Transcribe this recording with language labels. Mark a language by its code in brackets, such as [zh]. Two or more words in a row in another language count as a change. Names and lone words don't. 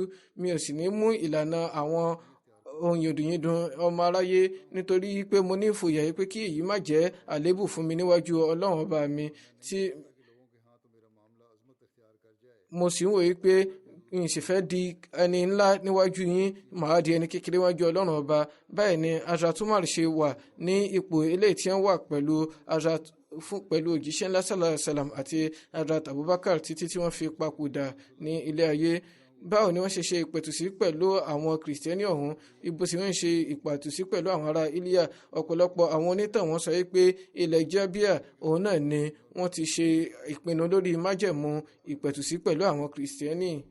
[yo] Mi ò sì ní mú ìlànà àwọn ohun yòdùnyìndùn ọmọ aráyé, nítorí pé mo ní ìfòyà pé kí èyí má jẹ́ àléébù fún mi níwájú Ọlọ́run ọba mi, tí mo sì ń wòye pé n sì fẹ́ di ẹni ńlá níwájú yín, màá di ẹni kékeré níwájú Ọlọ́run ọba. Báyìí ni Hazrat Umar ṣe wà ní ipò eléyìí tí wọ́n wà pẹ̀lú òjíṣẹ́ ńlá [ar] صلى الله عليه وسلم [yo] àti Hazrat Abubakar títí tí wọ́n fi papòdà ní ilé ayé. Báwo ni wọ́n ṣe ìpẹ̀tùsí pẹ̀lú àwọn kìrìsìtẹ́nì ọ̀hún, ibo sì wọ́n ṣe ìpẹ̀tùsí pẹ̀lú àwọn ará Ilya. Ọ̀pọ̀lọpọ̀ àwọn onítàn wọ́n sọ pé ilẹ̀ Jabia òun náà ni wọ́n ti ṣe ìpinnu lórí májẹ̀mú ìpẹ̀tùsí pẹ̀lú àwọn kìrìsìtẹ́nì.